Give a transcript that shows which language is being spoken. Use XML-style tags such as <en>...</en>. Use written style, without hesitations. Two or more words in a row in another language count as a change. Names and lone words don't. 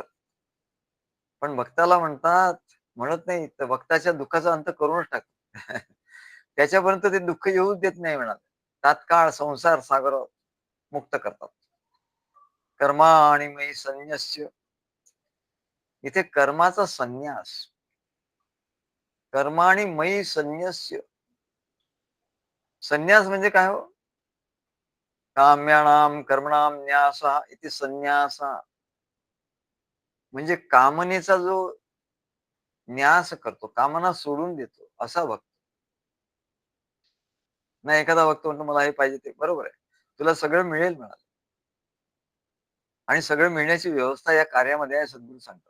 <mr>पण भक्ताला म्हणत नाही, तर भक्ताच्या दुःखाचा अंत करूनच टाक. त्याच्यापर्यंत ते दुःख येऊच देत नाही म्हणाले. तात्काळ संसार सागर मुक्त करतात.</mr> <sa>कर्मा आणि मयी संन्यस्य.</sa> <mr>इथे कर्माचा संन्यास.</mr> <sa>कर्माणि मयी संन्यस्य.</sa> <mr>संन्यास म्हणजे काय हो?</mr> <sa>काम्याणाम कर्मणाम न्यासः इति संन्यासः.</sa> <mr>म्हणजे कामनेचा जो न्यास करतो, कामना सोडून देतो, असा भक्त. नाही एखादा भक्त म्हणतो मला हे पाहिजे ते बरोबर आहे. तुला सगळं मिळेल म्हणाले आणि सगळं मिळण्याची व्यवस्था या कार्यामध्ये आहे सद्गुरू सांगतात.</mr>